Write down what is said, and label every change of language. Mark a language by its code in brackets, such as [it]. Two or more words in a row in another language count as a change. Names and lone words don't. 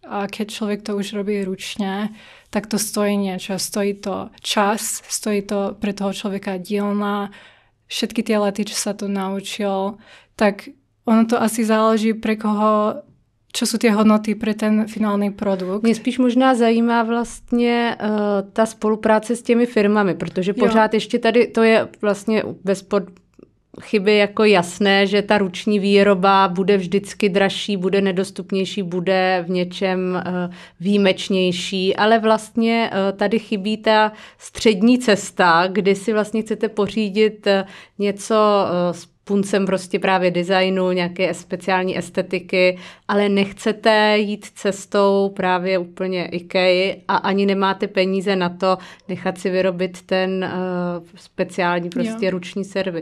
[sk] A keď človek to už robí ručne, tak to stojí niečo. Stojí to čas, stojí to pre toho človeka dielna, všetky tie lety, čo sa to naučil. Tak ono to asi záleží pre koho, čo sú tie hodnoty pre ten finální produkt. [cs] Mě spíš možná zajímá vlastně ta spolupráce s těmi firmami, protože pořád ještě tady to je vlastně bezpod chyby jako jasné, že ta ruční výroba bude vždycky dražší, bude nedostupnější, bude v něčem výjimečnější, ale vlastně tady chybí ta střední cesta, kdy si vlastně chcete pořídit něco s puncem prostě právě designu, nějaké speciální estetiky, ale nechcete jít cestou právě úplně IKEA a ani nemáte peníze na to nechat si vyrobit ten speciální prostě ruční servis.